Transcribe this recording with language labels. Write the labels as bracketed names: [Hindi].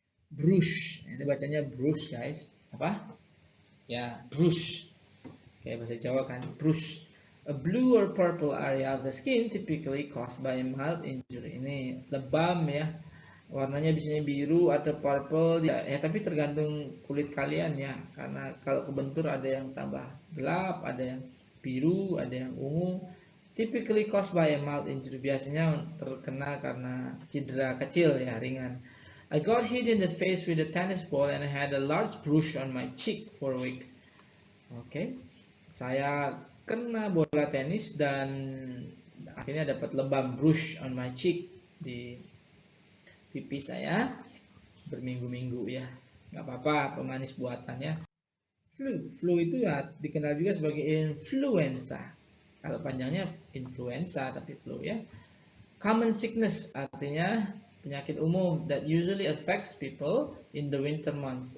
[Indonesian] Bruise. Ini bacanya bruise guys. Apa? Ya, bruise. Kayak bahasa Jawa kan, bruise. [English] A blue or purple area of the skin typically caused by a mild injury. [Indonesian] Ini lebam ya. Warnanya biasanya biru atau purple ya, tapi tergantung kulit kalian ya. Karena kalau kebentur ada yang tambah gelap, ada yang biru, ada yang ungu. [English] Typically caused by a mild injury, [Indonesian] biasanya terkena karena cedera kecil ya, ringan. [English] I got hit in the face with a tennis ball and I had a large bruise on my cheek for weeks. [Indonesian] Oke, saya kena bola tenis dan akhirnya dapat lebam, [English] bruise on my cheek, [Indonesian] di pipi saya berminggu-minggu ya. Nggak apa-apa, pemanis buatannya. Flu itu ya dikenal juga sebagai influenza. Kalau panjangnya influenza tapi flu ya. [English] Common sickness [Indonesian] artinya penyakit umum [English] that usually affects people in the winter months.